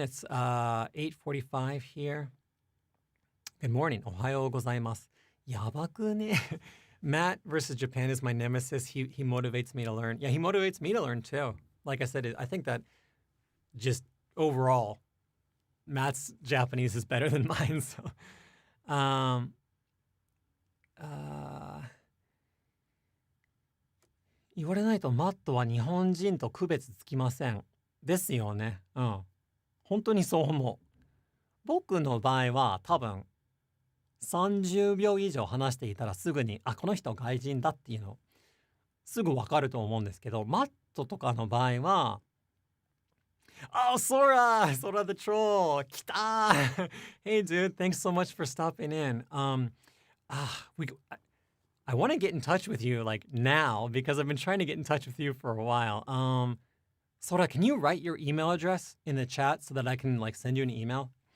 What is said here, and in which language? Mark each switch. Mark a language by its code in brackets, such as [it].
[en] It's 8:45 here. Good morning. [ja] Ohayou gozaimasu. Yabaku ne. [en] Matt versus Japan is my nemesis. He motivates me to learn. Yeah, he motivates me to learn too. Like I said, I think that just overall, Matt's Japanese is better than mine. [ja] So, 言われないとマットは日本人と区別つきません。ですよね。うん。本当にそう思う。僕の場合は多分30秒以上話していたらすぐに、あ、この人外人だっていうのすぐわかると思うんですけど、マットとかの場合は、 [en] Oh, Sora the troll. [ja] 来た [en] Hey, dude, thanks so much for stopping in. I want to get in touch with you like now because I've been trying to get in touch with you for a while. Sora, can you write your email address in the chat so that I can like send you an email?